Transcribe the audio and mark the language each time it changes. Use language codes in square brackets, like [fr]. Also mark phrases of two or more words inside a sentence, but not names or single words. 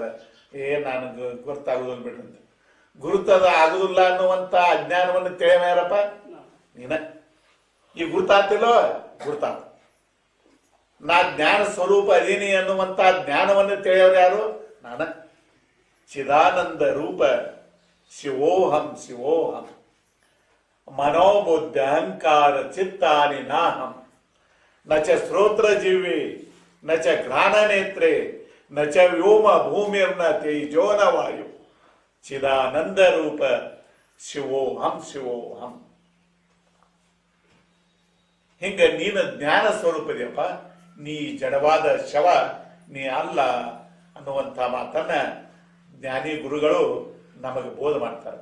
[kn] ನಾನು ಗೊತ್ತಾಗುದಿಲ್ಲ ಬಿಡ್ರಂತ. ಗುರುತದ ಆಗುದಿಲ್ಲ ಅನ್ನುವಂತ ಅಜ್ಞಾನವನ್ನು ತಿಳಿಯವ ಯಾರಪ್ಪ? ನೀನ. ಈ ಗುರುತಾತಿಲ್ಲೋ? ಗುರುತಾತ. ನಾ ಜ್ಞಾನ ಸ್ವರೂಪ ಅದೀನಿ ಅನ್ನುವಂತ ಜ್ಞಾನವನ್ನು ತಿಳಿಯವ್ರು ಯಾರು? [sa] ನಾನ. ಚಿದಾನಂದ ರೂಪ ಶಿವೋಹಂ ಶಿವೋಹಂ. ಮನೋಬುದ್ಧ ಅಹಂಕಾರ ಚಿತ್ತಾನಿ ನಾಹಂ. ನ ಚ ಶ್ರೋತ್ರ ಜಿವ್ವಿ ನ ಚ ಘ್ರಾಣ ನೇತ್ರೆ ನ ಚ ವ್ಯೋಮ ಭೂಮಿರ್ನ ತೇಜೋನ ವಾಯು. ಚಿದಾನಂದ ರೂಪ ಶಿವೋಹಂ ಶಿವೋಹಂ. [kn] ಹಿಂಗ ನೀನು ಜ್ಞಾನ ಸ್ವರೂಪದಿಯಪ್ಪ, ನೀ ಜಡವಾದ ಶವ ನೀ ಅಲ್ಲ ಅನ್ನುವಂಥ ಮಾತನ್ನ ಜ್ಞಾನಿ ಗುರುಗಳು ನಮಗೆ ಬೋಧ ಮಾಡ್ತಾರೆ.